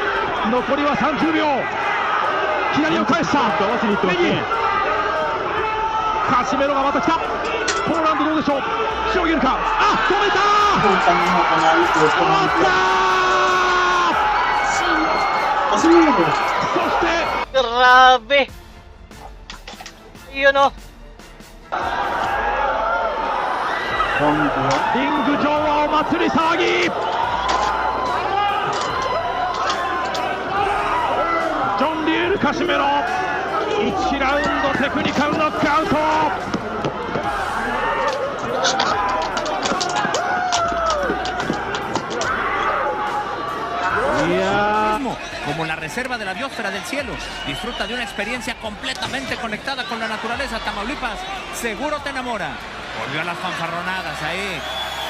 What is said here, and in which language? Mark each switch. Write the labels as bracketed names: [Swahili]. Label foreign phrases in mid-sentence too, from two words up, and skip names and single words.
[Japanese] 残りは30秒。左を返した。合わせにいってますね。カシメロがまた来た。ポーランドどうでしょう、しのげるか。止めた。終わった。そして [Filipino] Grabe! Yun o. [Japanese] リング上はお祭り騒ぎ。ジョン・リエル・カシメロ1ラウンドテクニカルノックアウト。 [Spanish] Como la reserva de la biosfera del cielo, disfruta de una experiencia completamente conectada con la naturaleza. Tamaulipas seguro te enamora. Volvió a las fanfarronadas ahí.